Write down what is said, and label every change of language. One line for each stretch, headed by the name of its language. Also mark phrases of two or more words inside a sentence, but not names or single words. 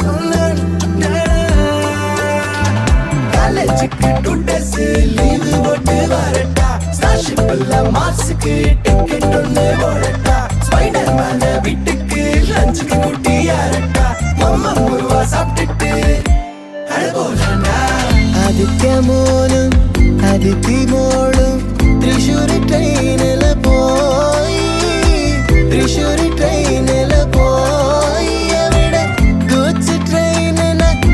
Tamil: காலேஜுக்கு 2 days லீவு போட்டு வரட்டா ஸ்டார்ஷிப்ல மார்ஸுக்கு டிக்கெட் ஒன்று போடட்டா ஸ்பைடர் மேன வீட்டுக்கு லஞ்சுக்கு கூட்டி யாரட்டா மம்மா முருவா சாப்பிட்டுட்டு அழகோலண்டா
Malayalam: ആദിത്യമോനും അതിഥിമോളും തൃശ്ശൂരി ട്രെയിനില് പോയി തൃശ്ശൂരി ട്രെയിനില് പോയി അവിടെ ഗൂഡ്സ് ട്രെയിനിന്